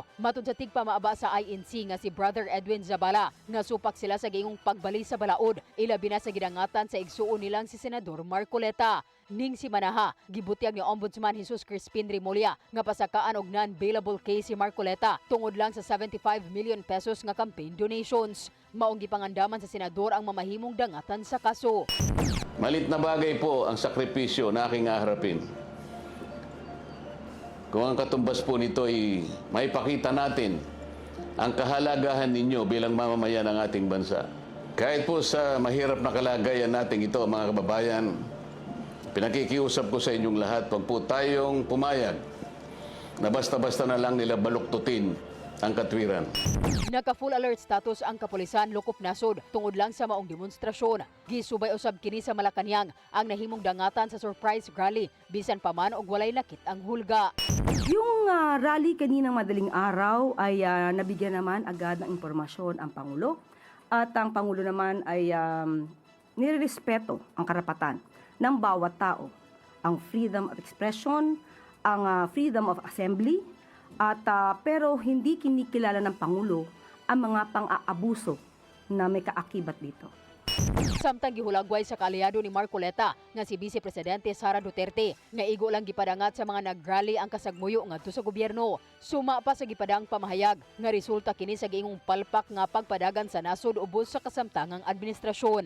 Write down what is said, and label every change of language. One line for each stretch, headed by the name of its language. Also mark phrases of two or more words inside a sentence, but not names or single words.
Cebuano: Matud sa tigpamaaba sa INC nga si Brother Edwin Zabala, nga supak sila sa giingong pagbali sa balaod, ilabi na sa gidangatan sa igsuon nilang si Senador Marcoleta. Ning si Manaha, gibutyag ni Ombudsman Jesus Crispin Remulla nga pasakaan og non-bailable case si Marcoleta tungod lang sa 75 million pesos nga
English: campaign donations.
Cebuano: Maong gipangandaman sa senador ang mamahimong dangatan sa kaso.
Filipino: Malit na bagay po ang sakripisyo na aking aharapin. Kung ang katumbas po nito ay maipakita natin ang kahalagahan ninyo bilang mamamayan ng ating bansa. Kahit po sa mahirap na kalagayan natin ito, mga kababayan, pinakikiusap ko sa inyong lahat, huwag po tayong pumayag na basta-basta na lang nila baluktutin ang katwiran.
Cebuano: Naka-
English: full alert status
Cebuano: ang kapulisan Lukop Nasod tungod lang sa maong demonstrasyon. Gisubay usab kini sa Malacañang ang nahimong dangatan sa
English: surprise rally
Cebuano: bisan pa man og walay nakit ang hulga.
Filipino: Yung rally kaninang madaling araw ay nabigyan naman agad ng impormasyon ang Pangulo at ang Pangulo naman ay nirerespeto ang karapatan ng bawat tao, ang
English: freedom of expression,
Filipino: ang
English: freedom of assembly,
Filipino: at pero hindi kinikilala ng Pangulo ang mga pang-aabuso na may kaakibat dito.
Cebuano: Samtang gihulagway sa kaalyado ni Marcoleta nga si Vice Presidente Sara Duterte nga igo lang gipadangat sa mga nagrally ang kasagmuyo ngadto sa gobyerno. Suma pa sa gipadang pamahayag nga resulta kini sa giingong palpak nga pagpadagan sa nasod ubos sa kasamtangang administrasyon.